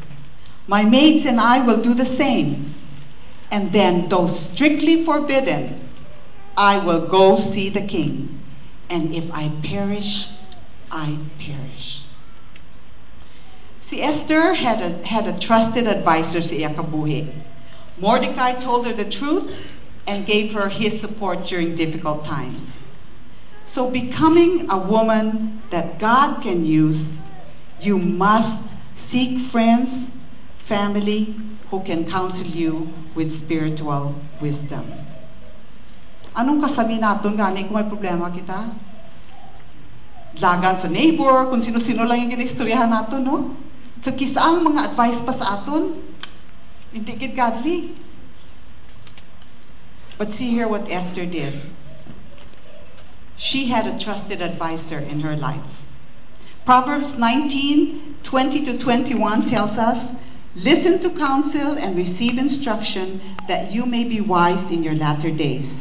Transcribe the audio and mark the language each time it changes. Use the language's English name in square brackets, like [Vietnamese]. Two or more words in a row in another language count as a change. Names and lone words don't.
[English] My maids and I will do the same. And then, though strictly forbidden, I will go see the king. And if I perish, I perish." See, Esther had a trusted advisor [Hiligaynon] sa iya kabuhi. [English] Mordecai told her the truth and gave her his support during difficult times. So becoming a woman that God can use, you must seek friends, family who can counsel you with spiritual wisdom. [Hiligaynon] Anong kasami naton gani kung may problema kita? Lagan sa neighbor, kung sino-sino lang yung ginaistoryahan naton, no? Kakisaang mga advice pa sa aton, hindi gid godly. [English] But see here what Esther did. She had a trusted advisor in her life. Proverbs 19:20-21 tells us, "Listen to counsel and receive instruction, that you may be wise in your latter days.